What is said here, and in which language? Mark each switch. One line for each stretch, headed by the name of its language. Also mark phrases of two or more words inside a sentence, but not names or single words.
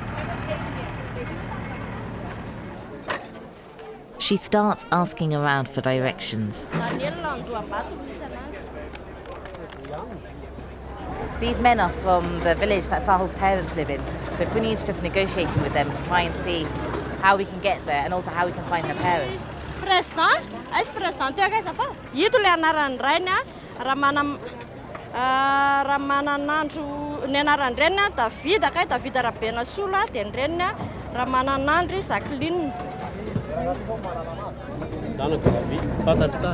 English: She starts asking around for directions. These men are from the village that Sahul's parents live in, so Funi's just negotiating with them to try and see how we can get there and also how we can find her parents.
Malagasy: Ramananandro ny anaran-drenina David akay David Rabena Sola dia ny renina Ramananandro Jacqueline. Zanako David, fantatro tsara.